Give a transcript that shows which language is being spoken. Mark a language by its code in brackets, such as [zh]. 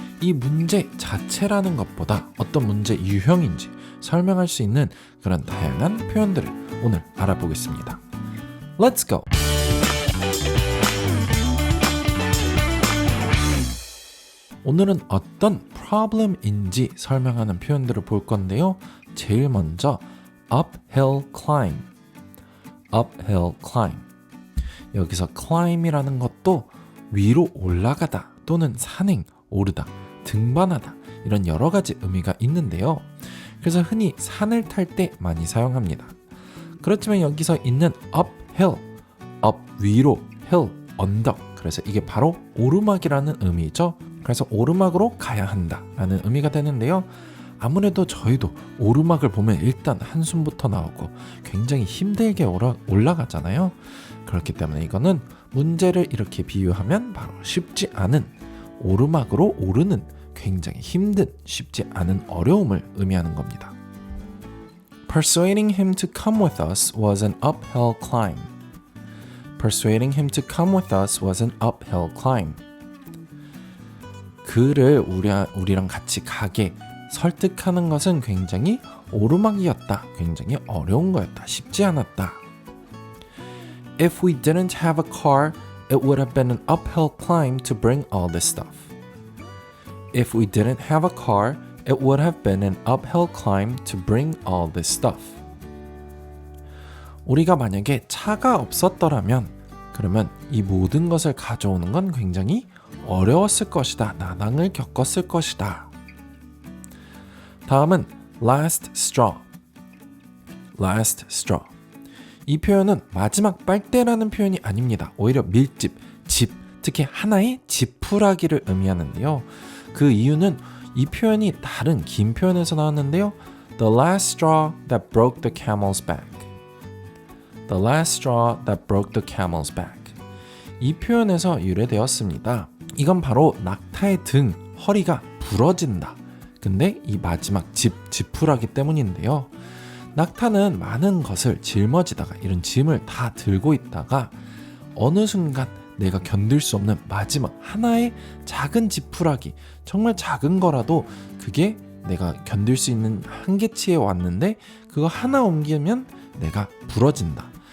[ko] 이 문제 자체라는 것보다 어떤 문제 유형인지 설명할 수 있는 그런 다양한 표현들을 오늘 알아보겠습니다. [en] Let's go! [ko] 오늘은 어떤 problem인지 설명하는 표현들을 볼 건데요. 제일 먼저 uphill climb, uphill climb. 여기서 climb이라는 것도 위로 올라가다 또는 산행, 오르다, 등반하다 이런 여러 가지 의미가 있는데요. 그래서 흔히 산을 탈 때 많이 사용합니다. 그렇지만 여기서 있는 uphill, up 위로, hill 언덕. 그래서 이게 바로 오르막이라는 의미죠. 그래서 오르막으로 가야 한다라는 의미가 되는데요. 아무래도 저희도 오르막을 보면 일단 한숨부터 나오고 굉장히 힘들게 올라가잖아요. 그렇기 때문에 이거는 문제를 이렇게 비유하면 바로 쉽지 않은 오르막으로 오르는 굉장히 힘든 쉽지 않은 어려움을 의미하는 겁니다. [en] Persuading him to come with us was an uphill climb. Persuading him to come with us was an uphill climb. [ko] 그를 우리랑 같이 가게 설득하는 것은 굉장히 오르막이었다. 굉장히 어려운 거였다. 쉽지 않았다. [en] If we didn't have a car, it would have been an uphill climb to bring all this stuff. If we didn't have a car, it would have been an uphill climb to bring all this stuff. [ko] 우리가 만약에 차가 없었더라면 그러면 이 모든 것을 가져오는 건 굉장히 어려웠을 것이다. 난항을 겪었을 것이다. 다음은 last straw. [en] last straw. [ko] 이 표현은 마지막 빨대라는 표현이 아닙니다. 오히려 밀집, 집, 특히 하나의 지푸라기를 의미하는데요. 그 이유는 이 표현이 다른 긴 표현에서 나왔는데요. [en] The last straw that broke the camel's back. The last straw that broke the camel's back. [ko] 이 표현에서 유래되었습니다. 이건 바로 낙타의 등, 허리가 부러진다. 근데 이 마지막 지푸라기 때문인데요. 낙타는 많은 것을 짊어지다가 이런 짐을 다 들고 있다가 어느 순간 내가 견딜 수 없는 마지막 하나의 작은 지푸라기, 정말 작은 거라도 그게 내가 견딜 수 있는 한계치에 왔는데 그거 하나 옮기면 내가 부러진다.